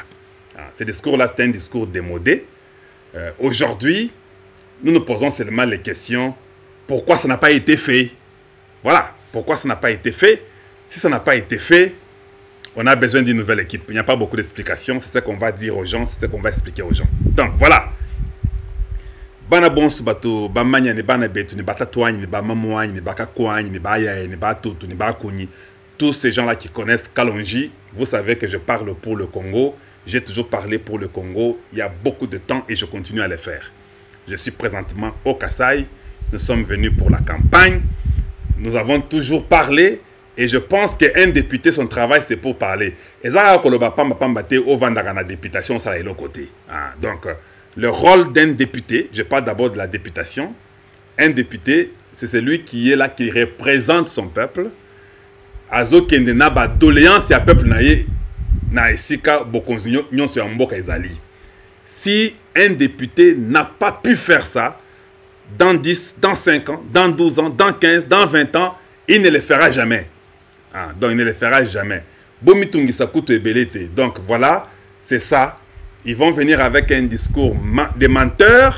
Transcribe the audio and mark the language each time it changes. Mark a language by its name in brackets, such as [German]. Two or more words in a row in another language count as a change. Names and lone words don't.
[French] Ces discours-là, c'est un discours démodé. Aujourd'hui, nous nous posons seulement les questions. Pourquoi ça n'a pas été fait? Voilà, pourquoi ça n'a pas été fait? Si ça n'a pas été fait, on a besoin d'une nouvelle équipe. Il n'y a pas beaucoup d'explications. C'est ce qu'on va dire aux gens, c'est ce qu'on va expliquer aux gens. Donc, voilà. [Luba-Lulua] bana bonsu bato bamanya ni bana betu ni batatouani ni bamamouani ni bakakwani ni baya ni batutu ni bakuni, [French] tous ces gens là qui connaissent Kalonji, vous savez que je parle pour le Congo. J'ai toujours parlé pour le Congo il y a beaucoup de temps et je continue à le faire. Je suis présentement au Kasaï. Nous sommes venus pour la campagne. Nous avons toujours parlé et je pense qu'un député, son travail, c'est pour parler. Et ça, au députation, ça est l'autre côté. Donc, le rôle d'un député, je parle d'abord de la députation. Un député, c'est celui qui est là, qui représente son peuple. [Lingala] Azo kende na ba doléance ya peuple na esika bokonzi nyonso ya mboka ezali. [French] Si un député n'a pas pu faire ça, dans 10, dans 5 ans, dans 12 ans, dans 15, dans 20 ans, il ne le fera jamais. Donc, il ne le fera jamais. Donc, voilà, c'est ça. Ils vont venir avec un discours des menteurs.